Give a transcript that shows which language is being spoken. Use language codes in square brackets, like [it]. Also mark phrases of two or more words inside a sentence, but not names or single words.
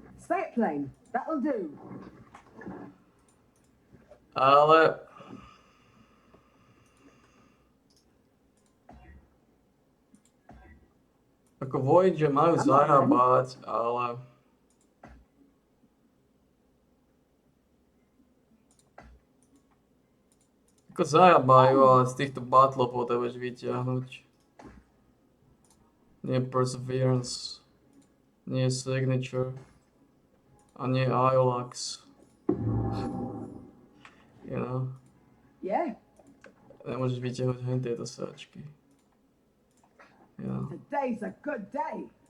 [en] say it plain. That'll do. [sk] Ale... Ako Void, že majú zarábať, ale... Ako zarábajú, ale z týchto battlov potrebuješ vyťahnuť. Nie Perseverance, nie Signature, a nie Iolax. [en] You know? Yeah, [sk] Nemôžeš vyťahnuť hen tieto sáčky. [en] Yeah. today's a good day.